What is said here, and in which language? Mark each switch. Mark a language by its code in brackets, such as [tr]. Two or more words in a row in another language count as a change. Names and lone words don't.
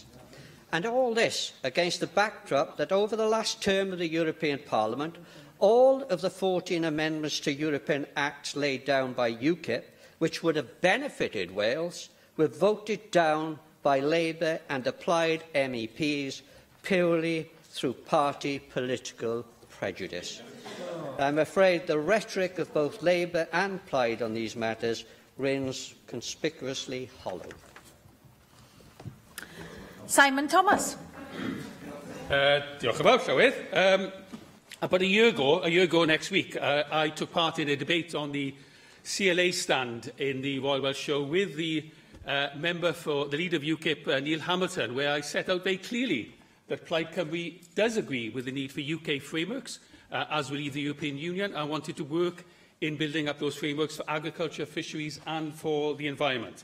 [en] And all this against the backdrop that over the last term of the European Parliament, all of the 14 amendments to European acts laid down by UKIP, which would have benefited Wales, were voted down by Labour and applied MEPs purely through party political prejudice. I'm afraid the rhetoric of both Labour and Plaid on these matters rings conspicuously hollow. Simon Thomas. [cy] Diolch yn fawr, Llywydd. [en] About a year ago next week, I took part in a debate on the CLA stand in the Royal Welsh Show with the member for the leader of UKIP, Neil Hamilton, where I set out very clearly that Plaid Cymru does agree with the need for UK frameworks as we leave the European Union, and wanted to work in building up those frameworks for agriculture, fisheries and for the environment.